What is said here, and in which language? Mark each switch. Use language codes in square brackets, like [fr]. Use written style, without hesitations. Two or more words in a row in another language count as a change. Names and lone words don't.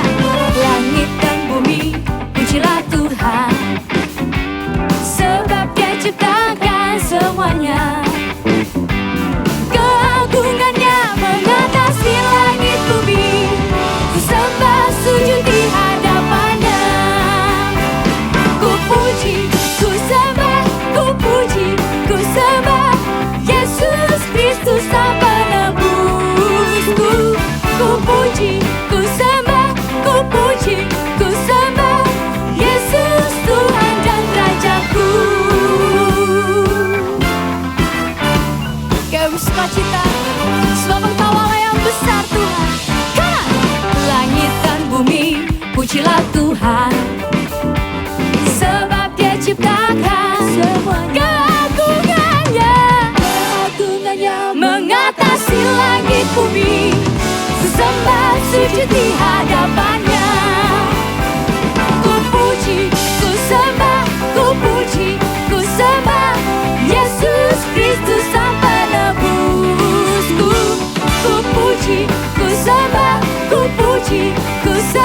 [id] Langit dan bumi, pujilah Tuhan. Sebab Dia ciptakan semuanya. Keagungannya mengatasi langit bumi. Ku sembah sujud di hadapannya. Ku puji, ku sembah, ku puji, ku sembah Yesus Kristus Sang Penebusku. Ku puji, ku sembah, ku puji, ku sembah Yesus Tuhan dan Rajaku. Kau bersukacita, sebab Engkau Allah yang besar Tuhan. [en] Come on. [id] Langit dan bumi, pujilah Tuhan. Sebab Dia ciptakan semuanya. Keagungannya mengatasi langit bumi. Ku sembah sujud di hadapannya. Ku puji, ku sembah, ku puji, ku sembah Yesus Kristus Sang Penebusku. Ku puji, ku sembah, ku puji, ku